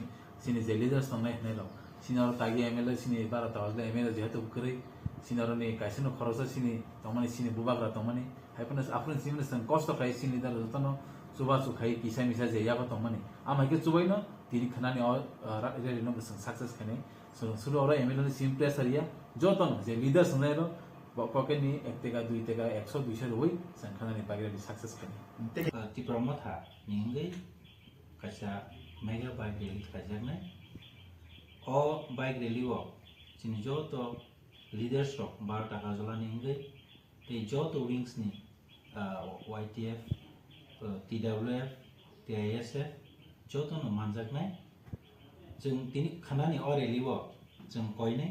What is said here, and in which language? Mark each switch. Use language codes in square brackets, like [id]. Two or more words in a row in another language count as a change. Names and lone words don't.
[trp] सिनि जे लिडार संनाय नेलो सिनारो तागि एमएलए सिनि 12 तावले एमएलए जेहेतु करे सिनारो नि काइसिनो खरस सिनि तमनि सिनि बुबाग्रा तमनि हाइपनस आफन सिमने सं कष्ट खाइ सिनि दार जतनो सुबा सुखाइ किसा मिसा जे याबा तमनि आमाइके चुबैनो तिनि खनानि रेली नो सं सक्सेस खने सुरु और एमएलए सिम प्रेसरिया जतनो जे लिडार संनायरो पकेटनि 1 टेका 2 टेका 100 200 होई सं खनानि बागरे सक्सेस खने Tripura motha ningai kaisa [en] mega bike rally [trp] khajagna o [en] bike rally [trp] o chini joto leaders rok 12 taka jola ningai te joto wings ni YTF TWF TISF joto no manjakna jeng tini khanani o rally o jeng koinai